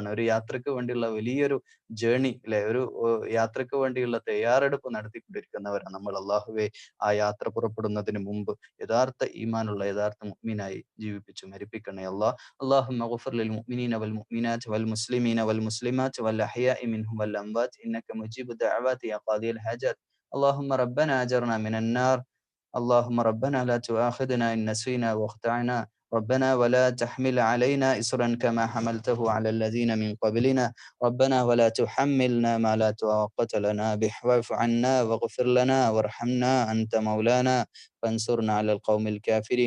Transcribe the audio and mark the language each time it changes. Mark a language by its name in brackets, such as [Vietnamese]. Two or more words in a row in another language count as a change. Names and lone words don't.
[Malayalam] ഒരു യാത്രക്ക് വേണ്ടിയുള്ള വലിയൊരു ജേർണി അല്ലെ ഒരു യാത്രക്ക് വേണ്ടിയുള്ള തയ്യാറെടുപ്പ് നടത്തിക്കൊണ്ടിരിക്കുന്നവരാണ് നമ്മൾ. അല്ലാഹുവേ ആ യാത്ര പുറപ്പെടുന്നതിന് മുമ്പ് യഥാർത്ഥ ഈമാനുള്ള യഥാർത്ഥ മുഅ്മിനായി ജീവിപ്പിച്ച് മരിപ്പിക്കണേ അല്ലാഹ്. [Arabic] اللهم اغفر للمؤمنين والمؤمنات والمسلمين والمسلمات الأحياء منهم والأموات إنك مجيب الدعوات يا قاضي الحاجات. اللهم ربنا أجرنا من النار. اللهم ربنا لا تؤاخذنا إن نسينا واخطأنا. ربنا ولا تحمل علينا إصرا كما حملته على الذين من قبلنا. ربنا ولا تحملنا ما لا طاقة لنا به. واعف عنا واغفر لنا وارحمنا أنت مولانا فانصرنا على القوم الكافرين.